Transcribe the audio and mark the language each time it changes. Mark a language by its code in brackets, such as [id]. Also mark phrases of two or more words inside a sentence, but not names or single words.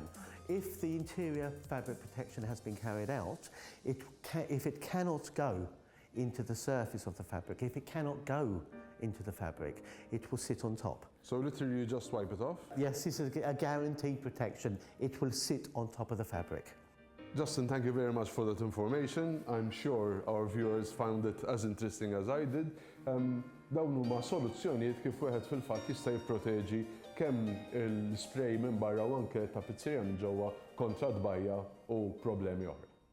[en] If the interior fabric protection has been carried out, if it cannot go into the surface of the fabric, if it cannot go into the fabric, it will sit on top. So literally you just wipe it off? Yes, this is a guaranteed protection. It will sit on top of the fabric. Justin, thank you very much for that information. I'm sure our viewers found it as interesting as I did. [mt] Dawn huma soluzzjonijiet kif wieħed fil-fatt jista' jipproteġi kemm il-spray minn barra u anke tapizzerija minn ġewwa kontra dbajja u problemi oħra.